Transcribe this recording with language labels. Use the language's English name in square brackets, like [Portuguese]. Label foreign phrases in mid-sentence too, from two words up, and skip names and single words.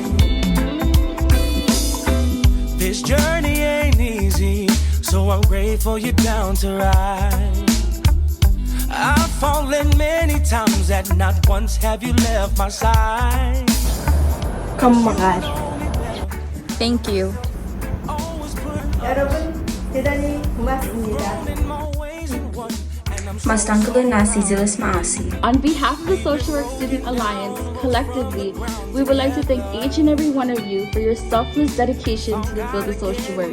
[English] This journey ain't easy, so I'm grateful you're down to ride. I've fallen many times and not once have you left my side. [Filipino] kamahal. [English] Thank you. [Korean] 여러분 대단히 고맙습니다. [Filipino] Mas tanggalin na si Zilis Maasi. [English] On behalf of the Social Work Student Alliance, collectively, we would like to thank each and every one of you for your selfless dedication to the field of social work.